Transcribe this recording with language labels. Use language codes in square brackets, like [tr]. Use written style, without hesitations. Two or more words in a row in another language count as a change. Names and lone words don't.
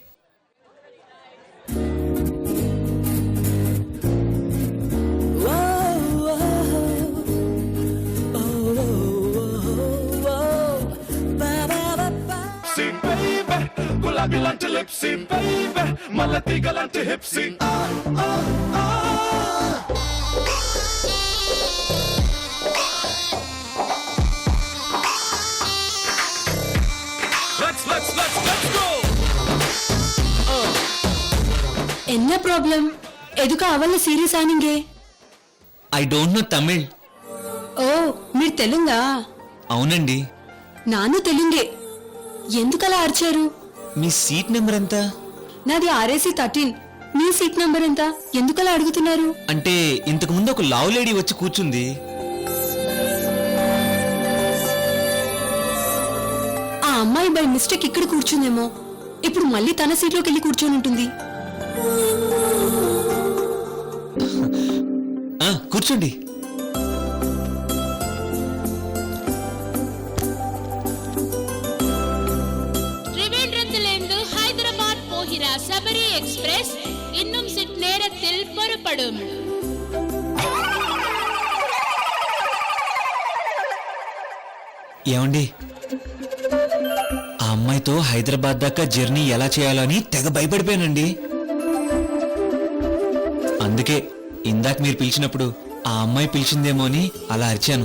[te] గులాబీలాంటి లిప్సీ బేబీ, మల్ల తీగలాంటి హిప్సీ. [en] Let's go. [ta] என்ன ப்ராப்ளம்? ఎదుక అవల్ల సీరియస్ ఆనింగే. [en] I don't know Tamil. [te] ఓ, మీరు తెలుంగా? అవునండి. నాను తెలుంగే. ఎందుకలా అరిచారు? మీ సీట్ నెంబర్ ఎంత? నాది RAC 13. మీ సీట్ నంబర్ ఎంత? ఎందుకలా అడుగుతున్నారు? అంటే ఇంతకు ముందు ఒక లావ్ లేడీ వచ్చి కూర్చుంది. ఆ అమ్మాయి [en] by mistake [te] ఇక్కడ కూర్చుందేమో. ఇప్పుడు మళ్ళీ తన సీట్లోకి వెళ్ళి కూర్చొని ఉంటుంది. కూర్చోండి. [ml] ത്രിവേന്ദ്രത്തിലേന്ത് ഹൈദരാബാദ് പോഹിര ശബരി എക്സ്പ്രസ് ഇന്നും സിറ്റ് നേരത്തിൽ പുറപ്പെടും. [te] ఏమండి, ఆ అమ్మాయితో హైదరాబాద్ దాకా జర్నీ ఎలా చేయాలని తెగ భయపడిపోయానండి. అందుకే ఇందాక మీరు పిలిచినప్పుడు ఆ అమ్మాయి పిలిచిందేమో అని అలా అరిచాను.